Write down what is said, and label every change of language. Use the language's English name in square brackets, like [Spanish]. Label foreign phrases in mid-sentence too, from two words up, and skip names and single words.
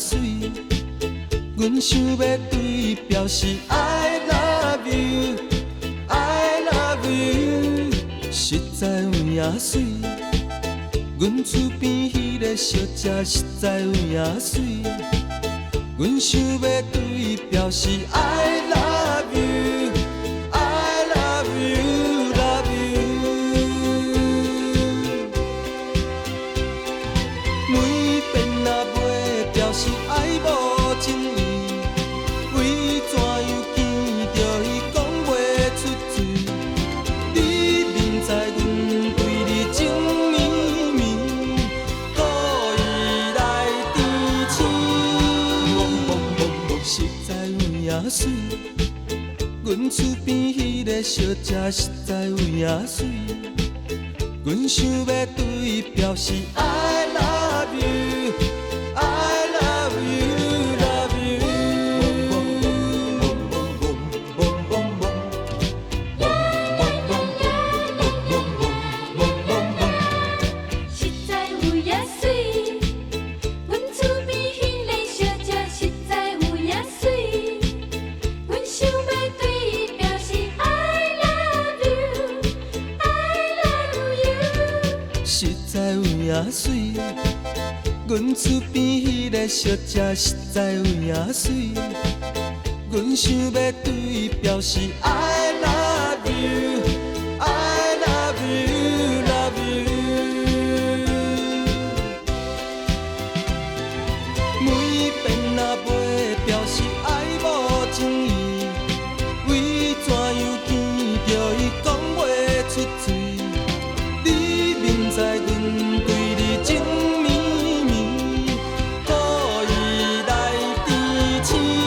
[Min Nan Chinese] 水，阮想要对伊表示 [English] I love you, I love you， [Min Nan Chinese] 实在有影水，阮厝边迄个小姐实在有影水，阮想要对伊表示 [English] I love you, I love you, love you。 [Min Nan Chinese] 每遍若要表示爱无情意，为怎样见着伊讲袂出嘴？你明知阮对你情绵绵，故意来填刺。实在有影水，阮厝边迄个小姐实在有影水，阮想要对伊表示 [English] I love you, I love you, love you。 [Min Nan Chinese] 实在有影水，阮厝边迄个小姐实在有影水，阮想要对伊表示 [English] I love you, I love you。 [Min Nan Chinese] 实在有影水，阮厝边迄个小姐实在有影水，阮想要对伊表示 [English] I love you, I love you, love you。 [Min Nan Chinese] 每遍若要表示爱无情意，为怎样见着伊讲袂出嘴？你明知阮对你情绵绵，故意来填刺。